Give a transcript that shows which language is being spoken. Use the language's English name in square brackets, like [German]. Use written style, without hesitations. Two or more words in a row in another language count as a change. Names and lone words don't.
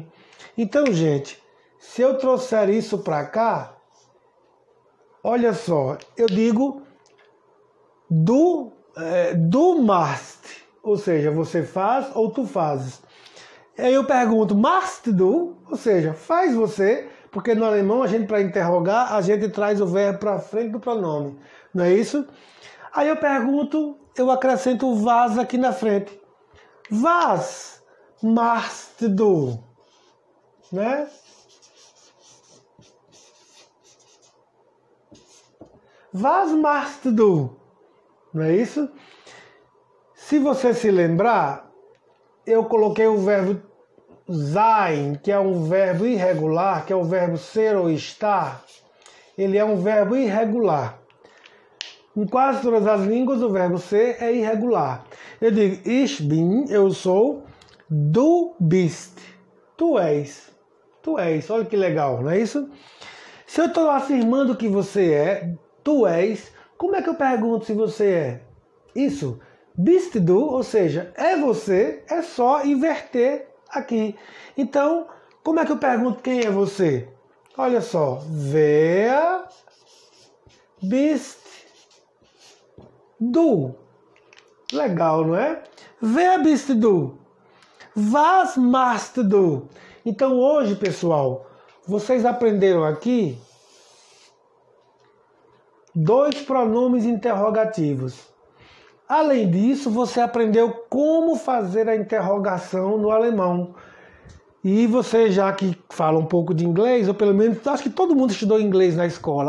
[Portuguese] Então, gente, se eu trouxer isso para cá, olha só, eu digo [German] do must, [Portuguese] ou seja, você faz ou tu fazes. Aí eu pergunto, [German] must do, [Portuguese] ou seja, faz você, porque no alemão a gente, para interrogar, a gente traz o verbo para frente do pronome, não é isso? Aí eu pergunto, eu acrescento o was aqui na frente. [German] Was must do, né? Was must do, [Portuguese] não é isso? Se você se lembrar, eu coloquei o verbo sein, que é um verbo irregular, que é o verbo ser ou estar. Ele é um verbo irregular. Em quase todas as línguas, o verbo ser é irregular. Eu digo, [German] ich bin, [Portuguese] eu sou, [German] du bist, [Portuguese] tu és. Tu és, olha que legal, não é isso? Se eu estou afirmando que você é, tu és, como é que eu pergunto se você é? Isso, [German] bist du, [Portuguese] ou seja, é você, é só inverter aqui. Então, como é que eu pergunto quem é você? Olha só, [German] wer bist du. [Portuguese] Legal, não é? [German] Wer bist du? Was machst du? [Portuguese] Então hoje, pessoal, vocês aprenderam aqui 2 pronomes interrogativos. Além disso, você aprendeu como fazer a interrogação no alemão. E você, já que fala um pouco de inglês, ou pelo menos, acho que todo mundo estudou inglês na escola.